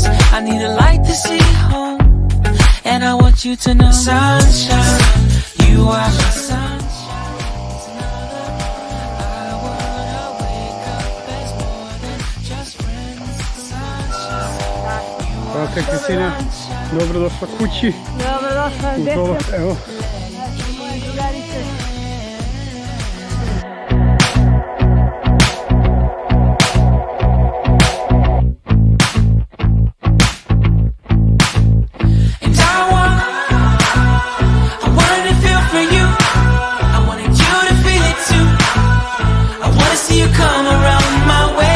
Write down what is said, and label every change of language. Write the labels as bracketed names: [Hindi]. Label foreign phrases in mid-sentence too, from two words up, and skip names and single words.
[English] I need a light to see home, and I want you to know, sunshine, you are my sunshine. I wanna wake up as more than just friends. Sunshine, [Serbian] Hvala Kristina, dobrodošla kući. Dobrodošla, U dole, evo. moje drugarice. [English] and I wanted to feel for you. I wanted you to feel it too. I wanna see you come around my way.